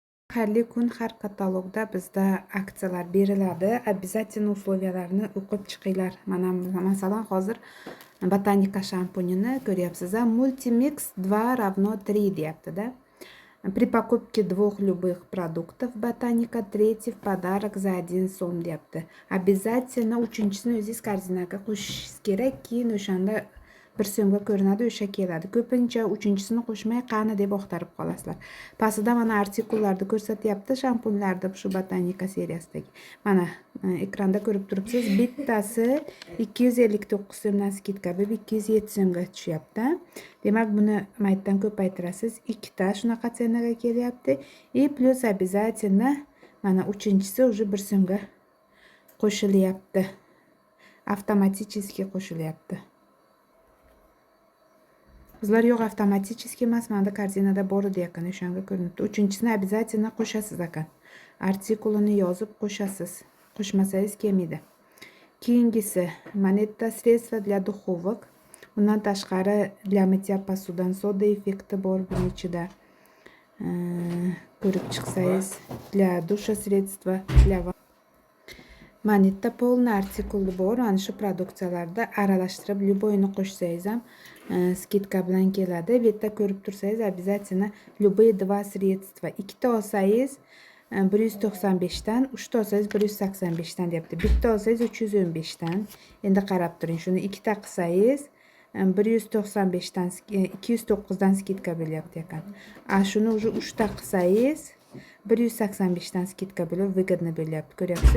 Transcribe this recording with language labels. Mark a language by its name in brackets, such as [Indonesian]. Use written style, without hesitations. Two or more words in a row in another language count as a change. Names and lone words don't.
[Uzbek] Har kun har katalogda bizda aksiyalar beriladi. [Russian] Обязательно условияlarni [Uzbek] o'qib chiqinglar. Mana masalan hozir botanika shampunini ko'ryapsiz. Multimix 2 равно 3 deyapti-da. [Russian] При покупке 2 любых продуктов botanika 3 в подарок за 1 [Uzbek] so'm deyapti. Обязательно 3-chisini o'zingiz korзинаga qo'shishingiz kerak, keyin o'shanda 1 so'mga ko'rinadi, o'sha keladi. Ko'pincha 3-chisini qo'shmay qani deb oqtarib qolasizlar. Pastida mana artikullarni ko'rsatyapti, shampunlarda shu botanika seriyasidagi. Mana ekranda ko'rib turibsiz. Bittasi 259 so'mdan skidka bo'lib 207 so'mga tushyapti. Demak, buni maytdan ko'paytirasiz. 2 ta shunaqa senaga kelyapti. [Russian] И плюс обязательно [Uzbek] mana 3-chisi уже 1 so'mga qo'shilyapti. Avtomatически qo'shilyapti. Bizlar yo'q, avtomatически emas, menda korzinada bor edi ekan, o'shanga ko'rinibdi. 3-chisini обязательно qo'shasiz ekan. Artikulini yozib qo'shasiz. Qo'shmasangiz kelmaydi. [Russian] Keyingisi moneta средства для духовок. [Uzbek] Bundan tashqari [Russian] для мытья посудан [Uzbek] soda effekti bor buning ichida. Ko'rib chiqsangiz, [Russian] для душа средства, для moneta полный [Uzbek] artikuli bor. Ana shu produksiyalarda aralashtirib любойni qo'shsangiz ham skidka bilan keladi. Bu yerda ko'rib tursangiz, [Russian] обязательно любые 2 средства. [Uzbek] 2 ta olsangiz 195 dan, 3 ta olsangiz 185 dan deyapti. Bitta olsangiz 315 dan. Endi qarab turing, shuni 2 ta qilsangiz 195 dan 209 dan skidka bo'lyapti ekan. Shuni уже 3 ta qilsangiz 185 dan skidka bo'lib выгодно bo'lyapti. Ko'ryapsiz?